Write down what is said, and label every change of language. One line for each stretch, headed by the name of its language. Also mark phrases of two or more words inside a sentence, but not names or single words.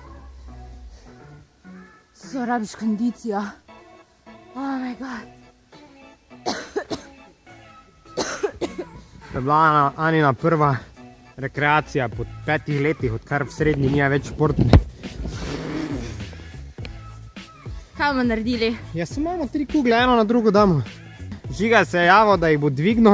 Slovenian: So rabiš kondicijo.
English: Oh my god.
Slovenian: To je bila Anina prva rekreacija po 5 letih, odkar v srednji nije več športni. Kaj bomo naredili? Ja, samo imamo 3 kugle, eno na drugo damo. Žiga se je javil, da jih bo dvignil.